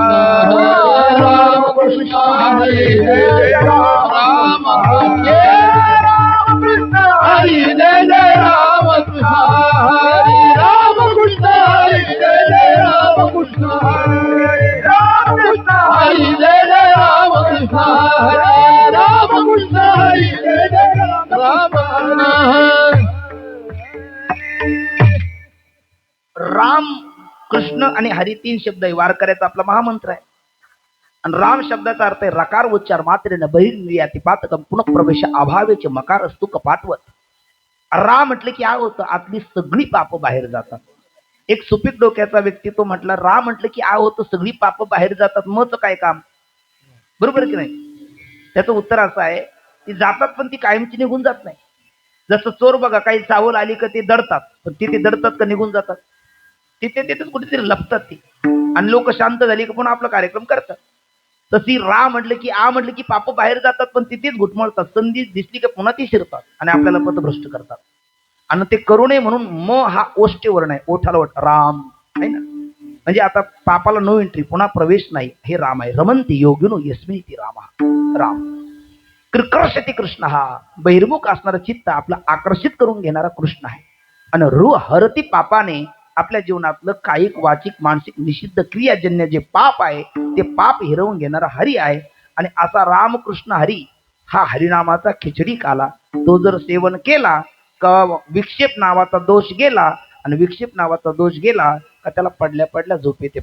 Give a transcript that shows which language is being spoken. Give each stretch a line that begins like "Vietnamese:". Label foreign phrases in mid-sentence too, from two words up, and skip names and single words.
Marathi: राम कृष्ण हरी जय जय राम कृष्ण, हरी जय जय राम कृष्ण, हरी राम कृष्ण हरी जय जय राम कृष्ण, हरी राम कृष्ण हरी जय जय राम कृष्ण, हरी राम कृष्ण हरी जय जय राम कृष्ण. राम कृष्ण आणि हरी 3 शब्द आहे. वारकऱ्याचा आपला महामंत्र आहे. आणि राम शब्दाचा अर्थ आहे
Sanskrit: रकार उच्चार मात्रेन बहिर्निर्याती पातकम पुनः प्रवेश अभावेचे मकार असतो कपाटवत.
Marathi: राम म्हटलं की काय होतं, आतली सगळी पाप बाहेर जातात. एक सुपीक डोक्याचा व्यक्ती तो म्हटला राम म्हटलं की काय होतं, सगळी पाप बाहेर जातात, मग काय काम, बरोबर की नाही. त्याचं उत्तर असं आहे ती जातात पण ती कायमची निघून जात नाही. जसं चोर बघा, काही चावल आली का ते दडतात, पण ते दडतात का निघून जातात, तिथेच कुठेतरी लपतात ती, आणि लोक शांत झाली का पुन्हा आपला कार्यक्रम करतात. तशी रा म्हटलं की म्हटलं की पाप बाहेर जातात पण तिथेच घुटमळतात. संधी दिसली का पुन्हा ती शिरतात आणि आपल्याला पथभ्रष्ट करतात. आणि ते करू नये म्हणून म हा ओष्ठेवर्ण आहे, ओठाला ओठ राम आहे ना. म्हणजे आता पापाला
English: no entry,
Marathi: पुन्हा प्रवेश नाही, हे राम आहे.
Sanskrit: रमंती योगिनो यस्मिती राम. राम कृकर्षती कृष्ण,
Marathi: हा बहिर्मुख असणारा चित्त आपला आकर्षित करून घेणारा कृष्ण आहे. आणि रु हरती पापाने आपल्या जीवनातलं कायिक वाचिक मानसिक निषिद्ध क्रियाजन्य जे पाप आहे ते पाप हिरवून घेणारा हरी आहे. आणि असा रामकृष्ण हरी हा हरिनामाचा खिचडी काला, तो जर सेवन केला का विक्षेप नावाचा दोष गेला, आणि विक्षेप नावाचा दोष गेला का त्याला पडल्या पडल्या झोप येते.